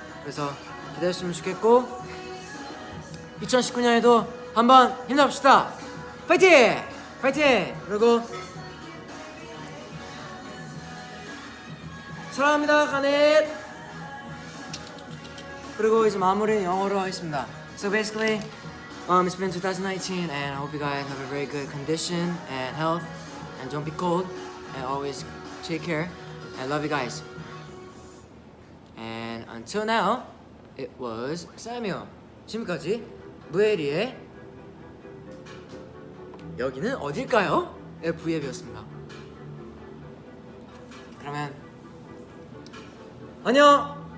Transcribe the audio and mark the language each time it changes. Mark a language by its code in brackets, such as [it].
[ko] 그래서 기다렸으면 좋겠고 2019년에도 한번 힘내봅시다. 파이팅! 파이팅! 그리고 사랑합니다 가넷. 그리고 이제 마무리는 영어로 하겠습니다. [en] So basically, it's been 2019 and I hope you guys have a very good condition and health and don't be cold and always take care and love you guys. And until now, it was Samuel. [ko] 지금까지 무에리의 여기는 어딜까요? V앱이었습니다. 그러면 안녕.